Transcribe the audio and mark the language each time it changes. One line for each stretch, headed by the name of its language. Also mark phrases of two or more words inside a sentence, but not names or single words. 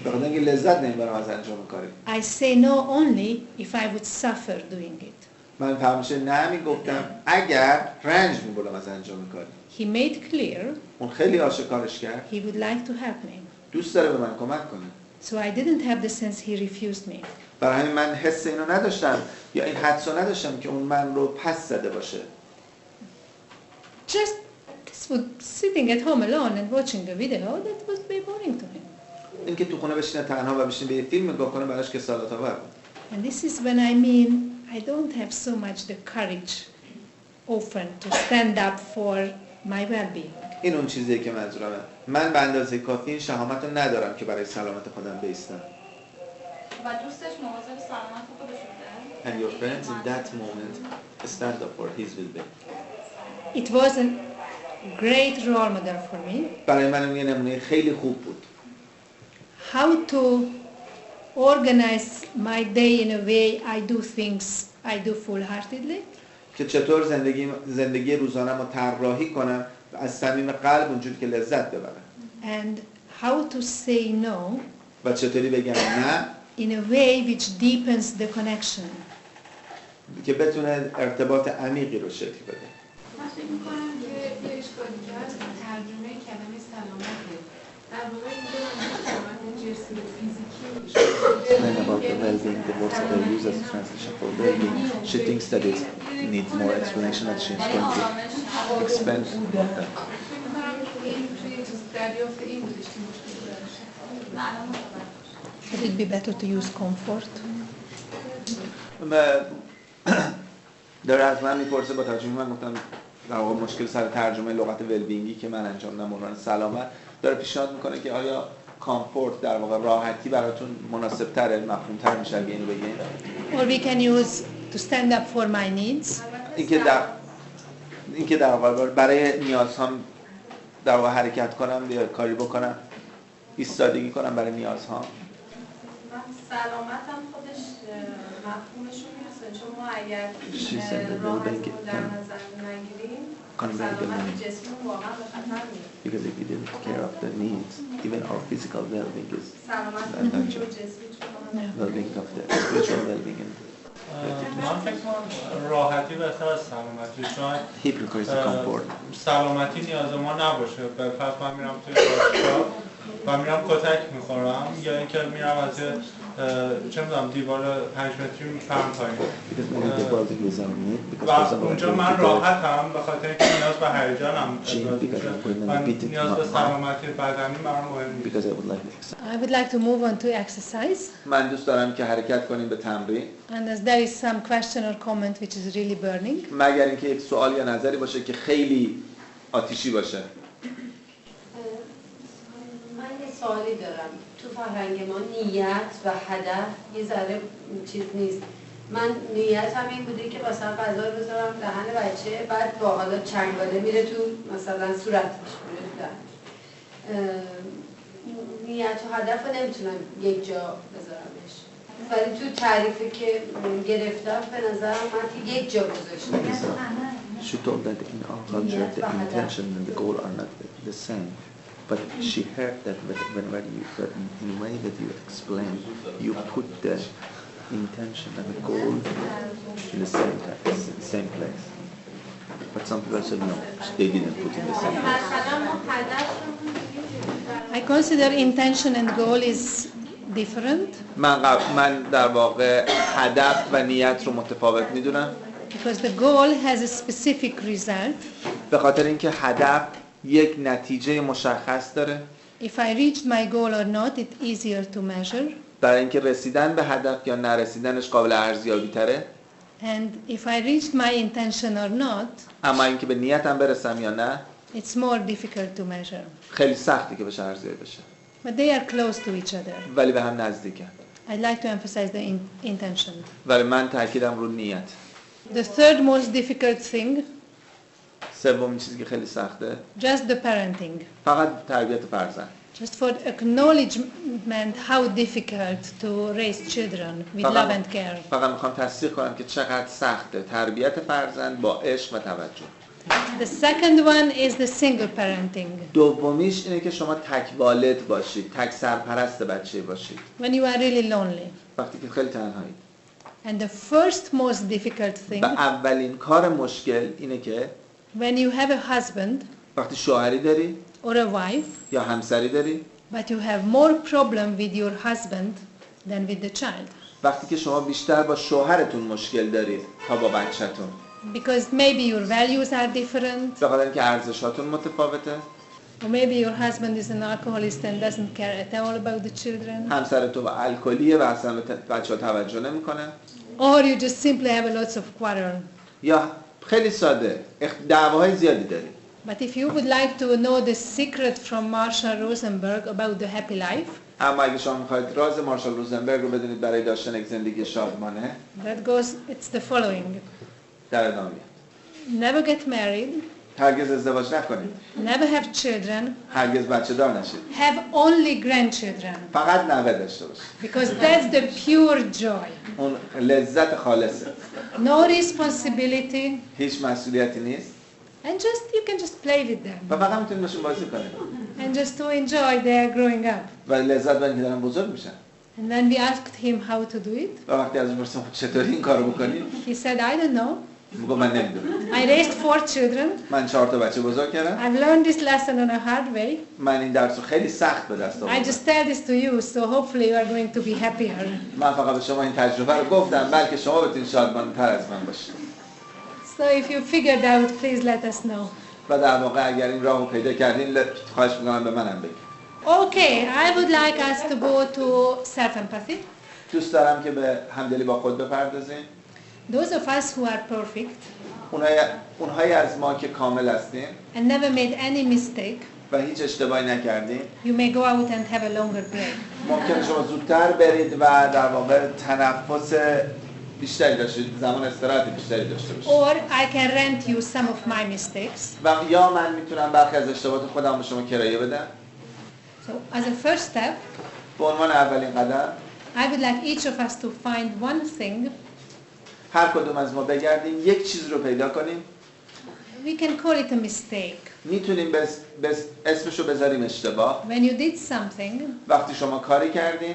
Persian: بخاطر اینکه لذت نمیبرم از انجام کاری.
English: I say no only if I would suffer doing it.
Persian: من همیشه نه میگفتم اگر رنج میبردم از انجام کاری.
English: He made clear
Persian: اون خیلی آشکارش کرد.
English: he would like to help me.
Persian: دوست داره به من کمک کنه.
English: So I didn't have the sense he refused me.
Persian: برای همین من حس اینو نداشتم یا این حدسو نداشتم که اون من رو پس زده باشه.
English: Just this was sitting at home alone and watching a video, that was very boring to him.
Persian: اینکه تو خونه بشینه تنها و بشینه به یه فیلم نگاه کنه براش کسالت آور بود.
English: And this is when I mean I don't have so much the courage often to stand up for my well-being.
Persian: این اون چیزیه که منظورمه. من به اندازه کافی این شهامت رو ندارم که برای سلامت خودم بایستم. و دوستش مواظب سلامت خودش بوده.
English: And your friends in that moment stand up for his well-being. It was a great role model for me.
Persian: برای من یه نمونه خیلی خوب بود.
English: How to organize my day in a way I do things I do full-heartedly.
Persian: که چطور زندگی روزانه‌مو طراحی کنم از صمیم قلب اونجوری که لذت ببرم.
English: And how to say no
Persian: و چطوری بگم نه
English: in a way which deepens the connection.
Persian: که بتونه ارتباط عمیقی رو شکل بده. من فکر می‌کنم که یه اشکالی که هست ترجمه کلمه سلامته. در واقع اینجا سلامت جسمی و فیزیکی
English: Then about the well-being, the words that I use as a translation for well-being, she thinks that it needs more explanation, that she's going to expand on that.
Persian: فکر می‌کنم این توی دریافت این بودش که مشکل داشت.
English: Would it be better to use comfort?
Persian: داره از من میپرسه با توجه من گفتم در واقع مشکل سر ترجمه لغت ولبینگی که من انجام دادم عنوان سلامت داره پیشنهاد میکنه که آیا کامفورت در واقع راحتی براتون مناسب تره مفهوم تر میشه اگه اینو بگین
English: Or we can use to stand up for my needs.
Persian: اینکه در واقع برای نیازهام در واقع حرکت کنم یا کاری بکنم ایستادگی کنم برای نیازهام. سلامت هم خودش مفهومش رو میرسه چون ما اگر راحت رو در نظر نگیریم سلامت جسممون واقعا به خطر میره.
English: Because if you didn't take care of the needs, even our physical well-being is
Persian: سلامت جسمی
English: well-being of the spiritual well-being.
Persian: من فکر کنم راحتی بهتر از سلامتی چون
English: He prefers the comfort.
Persian: سلامتی نیاز ما نباشه پس من میرم توی باشگاه و میرم کتک میخورم یا اینکه میرم از چه میدونم دیوار 5 متری میپرم پایین و اونجا من راحتم به خاطر اینکه نیاز به هیجانم من نیاز به سلامتی بدنی برام مهم نیست.
English: I would like to move on to exercise.
Persian: من دوست دارم که حرکت کنیم به تمرین.
English: And as there is some question or comment which is really burning.
Persian: مگر اینکه یک سوال یا نظری باشه که خیلی آتشی باشه. سوالی دارم تو فرهنگ ما نیت و هدف یه ذره چیز نیست من نیتم این بوده که مثلا غذا رو بذارم دهن بچه بعد با حالا چنگاله میره تو مثلا صورتش میره تو دهن نیت و هدف رو نمیتونم یک جا بذارمش ولی تو تعریفی که گرفتم به نظرم من یک جا گذاشتم
English: She told that in our culture the intention and the goal are not the same. But she heard that whenever you, in the way that you explain, you put the intention and the goal in the same place. But some people said no, they didn't put in the same place. I consider intention and goal is different.
Persian: من در واقع هدف و نیت رو متفاوت میدونم.
English: Because the goal has a specific result.
Persian: به خاطر اینکه هدف یک نتیجه مشخص داره.
English: If I reached my goal or not, it's easier to measure.
Persian: برای اینکه رسیدن به هدف یا نرسیدنش قابل ارزیابی تره.
English: And if I reached my intention or not,
Persian: اما اینکه به نیتم برسم یا نه،
English: it's more difficult to measure.
Persian: خیلی سخته که بشه ارزیابی بشه.
English: But they are close to each other.
Persian: ولی به هم نزدیکن.
English: I'd like to emphasize the intention.
Persian: ولی من تاکیدم رو نیت.
English: The third most difficult thing.
Persian: سومین چیزی که خیلی سخته.
English: Just the parenting.
Persian: فقط تربیت فرزند.
English: Just for acknowledgement how difficult to raise children with love and care.
Persian: فقط میخوام تصدیق کنم که چقدر سخته تربیت فرزند با عشق و توجه.
English: The second one is the single parenting.
Persian: دومیش اینه که شما تک والد باشید، تک سرپرست بچه باشید.
English: When you are really lonely.
Persian: وقتی که خیلی تنهایید.
English: And the first most difficult thing.
Persian: و اولین کار مشکل اینه که
English: when you have a husband.
Persian: وقتی شوهری داری.
English: Or a wife.
Persian: یا همسری داری.
English: But you have more problem with your husband than with the child.
Persian: وقتی که شما بیشتر با شوهرتون مشکل دارید تا با بچه‌تون.
English: Because maybe your values are different.
Persian: به خاطر اینکه ارزشاتون متفاوته.
English: Or maybe your husband is an alcoholic and doesn't care at all about the children.
Persian: همسر تو الکلیه و اصلا به بچه‌ها توجه نمی‌کنه.
English: Or you just simply have lots of quarrel.
Persian: یا خیلی ساده دعواهای زیادی داری.
English: But if you would like to know the secret from Marshal Rosenberg about the happy life.
Persian: اما اگه شما می‌خواید راز مارشال روزنبرگ رو بدونید برای داشتن یک زندگی شادمانه.
English: That goes it's the following.
Persian: در ادامه
English: Never get married.
Persian: هرگز ازدواج نکنید.
English: Never have children.
Persian: هرگز بچه دار نشید.
English: Have only grandchildren.
Persian: فقط نوه داشته باشید.
English: Because that's the pure joy.
Persian: اون لذت خالصه.
English: No responsibility.
Persian: هیچ مسئولیتی نیست.
English: And you can just play with them.
Persian: و فقط میتونید باشون بازی کنید.
English: And just to enjoy their growing up.
Persian: و لذت ببرید که دارن بزرگ میشن.
English: And when we asked him how to do it.
Persian: و وقتی ازش پرسیدم چطوری این کارو بکنی؟
English: He said I don't know.
Persian: میگه من نمیدونم.
English: I raised 4 children.
Persian: من 4 تا بچه بزرگ کردم.
English: I've learned this lesson on a hard way.
Persian: من این درس رو خیلی سخت به دست آوردم.
English: I just tell this to you so hopefully you are going to be happier.
Persian: من فقط به شما این تجربه رو گفتم بلکه شما بتونید شادمان‌تر از من باشید.
English: So if you figured out please let us know.
Persian: و در واقع اگر این راهو پیدا کردین خواهش می‌کنم به منم بگید.
English: Okay, I would like us to go to self-empathy.
Persian: دوست دارم که به همدلی با خود بپردازیم.
English: Those of us who are perfect.
Persian: اونهایی از ما که کامل هستیم.
English: And never made any mistake.
Persian: و هیچ اشتباهی نکردیم.
English: You may go out and have a longer break.
Persian: ممکنه شما زودتر برید و در واقع تنفس بیشتری داشته زمان استراحت بیشتری داشته باشید.
English: Or I can rent you some of my mistakes.
Persian: و یا من میتونم برخی از اشتباهات خودم به شما کرایه بدم.
English: So as a first step,
Persian: به عنوان اولین قدم
English: I would like each of us to find one thing.
Persian: هر کدوم از ما بگردیم یک چیز رو پیدا کنیم.
English: We can call it a mistake.
Persian: میتونیم اسمشو بذاریم اشتباه.
English: When you did something.
Persian: وقتی شما کاری کردین.